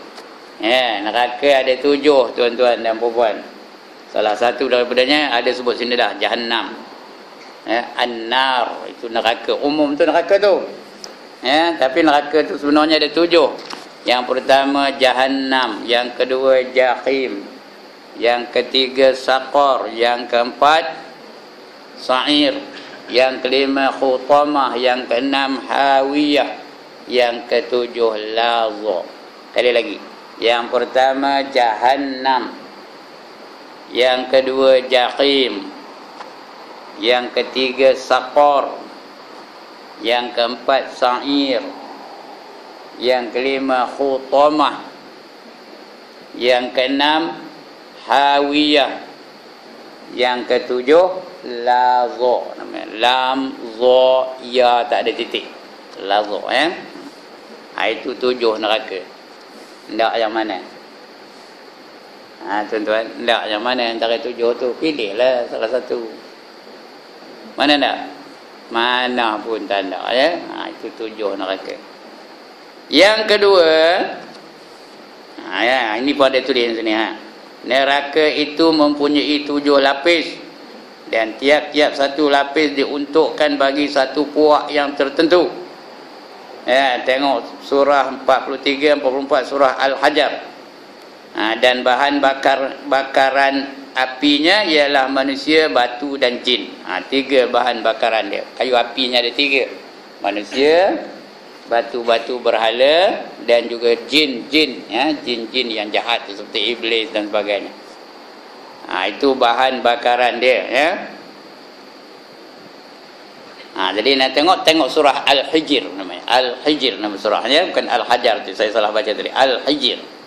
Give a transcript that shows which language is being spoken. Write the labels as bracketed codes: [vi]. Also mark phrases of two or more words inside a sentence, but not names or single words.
[ms] Neraka ada 7, tuan-tuan dan puan-puan. Salah satu daripadanya ada sebut sini dah, Jahannam. An-nar, itu neraka umum tu, neraka tu. Tapi neraka tu sebenarnya ada 7. Yang pertama Jahannam, yang kedua Jahim, yang ketiga Saqar, yang keempat Sa'ir, yang kelima Khutamah, yang keenam Hawiyah, yang ketujuh Laza. Kali lagi. Yang pertama Jahannam, yang kedua Jahim, yang ketiga Saqar, yang keempat Sa'ir, yang kelima Khutamah, yang keenam Hawiyah, yang ketujuh Laza. Namanya Lam Za Ya, tak ada titik. Laza, itu 7 neraka. Ndak yang mana? Tuan-tuan, ndak yang mana antara 7 tu? Pilihlah salah satu. Mana tak? Mana pun tak ada, ya. Itu 7 neraka. Yang kedua, ini pun ada tulis sini. Neraka itu mempunyai 7 lapis dan tiap-tiap satu lapis diuntukkan bagi satu puak yang tertentu. Tengok surah 43, 44 surah Al-Hajar. Dan bahan bakaran apinya ialah manusia, batu dan jin. 3 bahan bakaran dia. Kayu apinya ada 3. Manusia, batu-batu berhala dan juga jin-jin, jin-jin yang jahat seperti iblis dan sebagainya. Itu bahan bakaran dia, ya. Jadi nak tengok surah Al-Hijr namanya. Al-Hijr nama surahnya, bukan Al-Hajar tu, saya salah baca tadi. Al-Hijr.